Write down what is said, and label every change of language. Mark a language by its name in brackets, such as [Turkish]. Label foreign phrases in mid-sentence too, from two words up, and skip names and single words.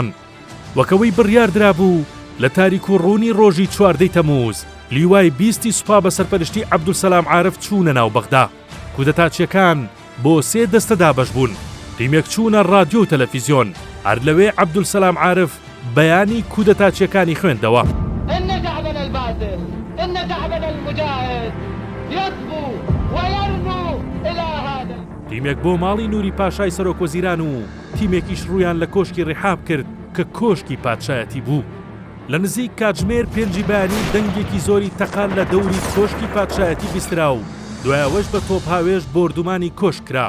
[Central Kurdish] وەکەوەی بڕیاردرا بوو لە تاریک و ڕوونی ڕۆژی 14 تەمووز لیوای 20 سوپا بە سەرپەرشتی عەبدولسەلام عارف چوونە ناو بەغدا. کودەتاچیەکان بۆ 3 دەستە دابەش بوون، تیمێک چوونە ڕادیۆ و تەلەڤیزیۆن، هەر لەوێ عەبدولسەلام عارف بەیانی کودەتاچیەکانی خوێندەوە. [Arabic] إن شعبنا الباسل، إن شعبنا المجاهد يصبو ويرنو إلى هذا. [Central Kurdish] تیمێک بۆ ماڵی نووری پاشای سەرۆکوەزیران و تیمێکیش ڕوویان لە کۆشکی ڕێحاب کرد کە کۆشکی پادشایەتی بوو. لە نزیک کاتژمێر پێنجی بەیانی دەنگێکی زۆری تەقال لە دەوری کۆشکی پادشایەتی بیسترا و دوایەوەش بە تۆپ هاوێش بۆردومانی کۆشک کرا.